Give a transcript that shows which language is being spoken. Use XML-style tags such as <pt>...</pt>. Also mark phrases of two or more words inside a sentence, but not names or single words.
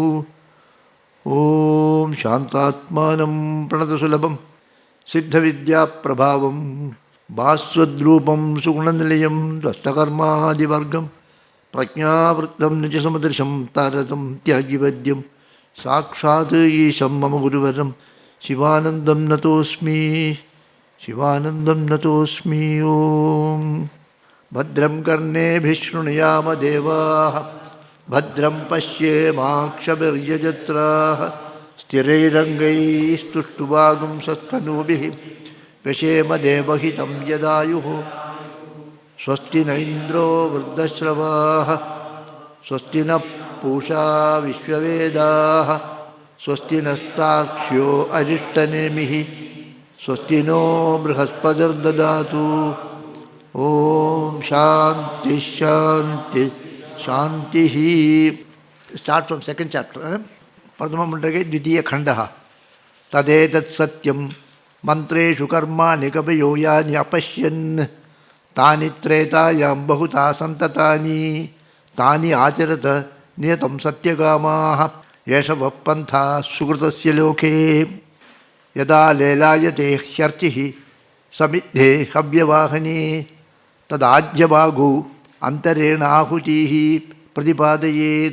<sa>ഓം ശാന്താത്മാനം പ്രണതസുലഭം സിദ്ധവിദ്യാപ്രഭാവം ഭാസ്വദ്രൂപം സുഗുണനിലയം ദ്വസ്തകർമാദിവർഗം പ്രജ്ഞാവൃത്തം നിജസമദൃശം താരതം ത്യാഗിവദ്യം സാക്ഷാത് ഈശം മമ ഗുരുവരം ശിവാനന്ദം നതോസ്മി ശിവാനന്ദം നതോസ്മി. ഓം ഭദ്രം കർണേഭിः ശൃണുയാമ ദേവാः ഭദ്രം പശ്യേമാക്ഷഭിർയജത്രാः സ്ഥിരൈരംഗൈസ്തുഷ്ടുവാഗുംസस्तनूभिः व्यशेम देवहितं यदायुः. स्वस्ति न इन्द्रो वृद्धश्रवाः स्वस्ति न पूषा विश्ववेदाः स्वस्ति नस्ताक्ष्यो अरिष्टनेमिः स्वस्ति नो बृहस्पतिर्ददातु. ओम शांति शांति शांति.</sa> <en>start from second chapter.</en> <sa>प्रथम मुंडके द्वितीय खंडः. तदेतत् सत्यं मंत्रेषु कर्माणि कवयो यानि अपश्यन् तानि त्रेतायां बहुधा सन्ततानि तानि आचरत नियतं सत्यकामाः. एष वः पन्था सुकृतस्य लोके. यदा लेलायते ह्यर्चिः समिद्धे हव्यवाहने तदाज्यभागो अन्तरेणाहुतिः प्रतिपादयेत्.</sa>